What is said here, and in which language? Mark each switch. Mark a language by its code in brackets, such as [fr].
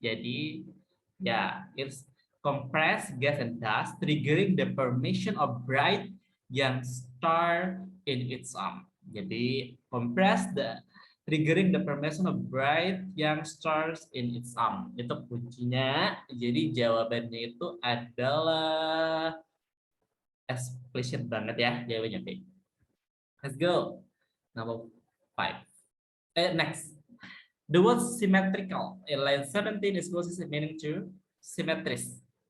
[id] Jadi ya, [en] it's compress gas and dust, triggering the formation of bright young star in its arm. [id] Jadi [en] compress triggering the formation of bright young stars in its arm. [id] Itu kuncinya. Jadi jawabannya itu adalah explicit banget ya jawabannya B. [en] Let's go. Number 5. Next. The word symmetrical in line 17 is closest meaning to symmetris.